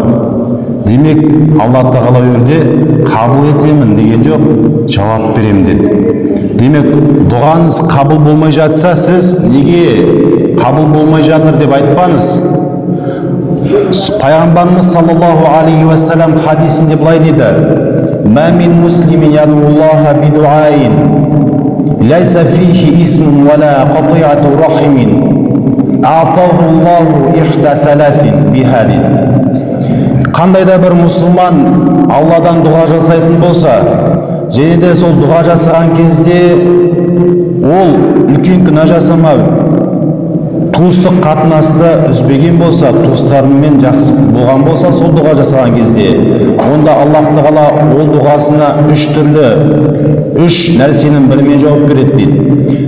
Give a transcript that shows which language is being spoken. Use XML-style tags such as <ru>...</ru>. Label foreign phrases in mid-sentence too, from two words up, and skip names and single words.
<kk>Демек, Алла Тағала өрде қабыл етемін деген жоқ, жауап беремін деді. Демек, дұғаңыз қабыл болмай жатса, сіз неге қабыл болмай жатыр деп айтпаңыз.</kk> <ar>Пайғамбарымыз صلى الله عليه وسلم</ar> <kk>хадисінде былай дейді:</kk> <ar>"ما من مسلم يدعو الله بدعاء، ليس فيه إثم ولا قطيعة رحم، أعطاه الله إحدى ثلاث بها."</ar> <kk>Қандай да бір мұсылман Алладан дұға жасайтын болса, және де сол дұға жасаған кезде ол үлкен күнә жасамай, туыстық қатынасты үзбеген болса, туыстарымен жақсы болған болса, сол дұға жасаған кезде, онда Аллах Тағала ол дұғасына үш нәрсенің бірімен жауап береді дейді.</kk>